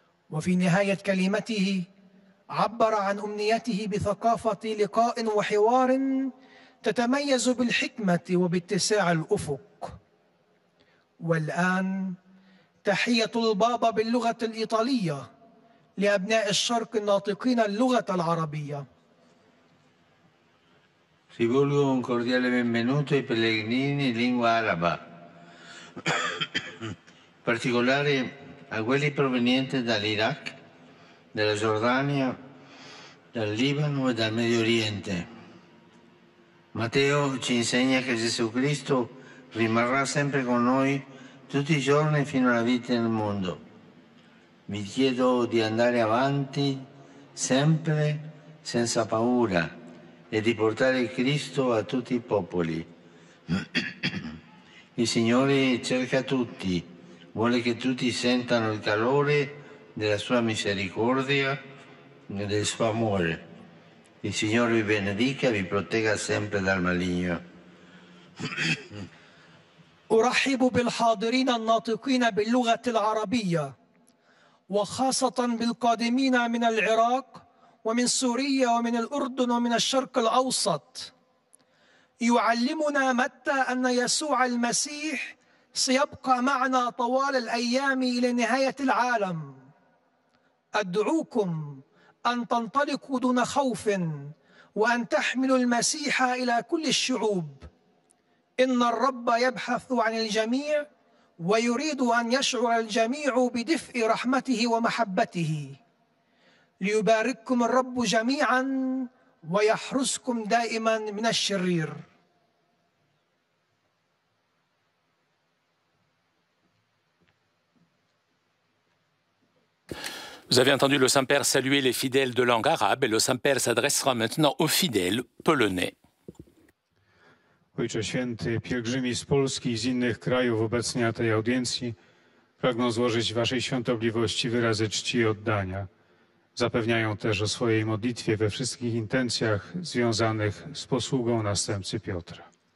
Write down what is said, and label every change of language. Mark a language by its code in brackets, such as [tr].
[ar] وفي نهاية كلمته عبر عن أمنيته بثقافة لقاء وحوار تتميز بالحكمة وباتساع الأفق. والآن تحية البابا باللغة الإيطالية لأبناء الشرق الناطقين اللغة العربية. [it] Rivolgo un cordiale benvenuto ai pellegrini in lingua araba, in particolare a quelli provenienti dall'Iraq, dalla Giordania, dal Libano e dal Medio Oriente. Matteo ci insegna che Gesù Cristo rimarrà sempre con noi tutti i giorni fino alla vita del mondo. Vi chiedo di andare avanti sempre senza paura e di portare Cristo a tutti i popoli. Il Signore cerca tutti, vuole che tutti sentano il calore della sua misericordia e del suo amore. Il Signore vi benedica e vi protegga sempre dal maligno. [ar] أرحب بالحاضرين الناطقين باللغة العربية، وخاصة بالقادمين من العراق ومن سوريا ومن الأردن ومن الشرق الأوسط. يعلمنا متى أن يسوع المسيح سيبقى معنا طوال الأيام إلى نهاية العالم. أدعوكم أن تنطلقوا دون خوف وأن تحملوا المسيح إلى كل الشعوب. إن الرب يبحث عن الجميع ويريد أن يشعر الجميع بدفء رحمته ومحبته. ليبارككم الرب جميعا ويحرسكم دائما من الشرير. [fr] Vous avez entendu le Saint-Père saluer les fidèles de langue arabe et le Saint-Père s'adressera maintenant aux fidèles polonais. [pl] Ojcze Święty, pielgrzymi z Polski i z innych krajów obecni na tej audiencji pragną złożyć Waszej świątobliwości wyrazy czci i oddania. Zapewniają też o swojej modlitwie we wszystkich intencjach związanych z posługą następcy Piotra.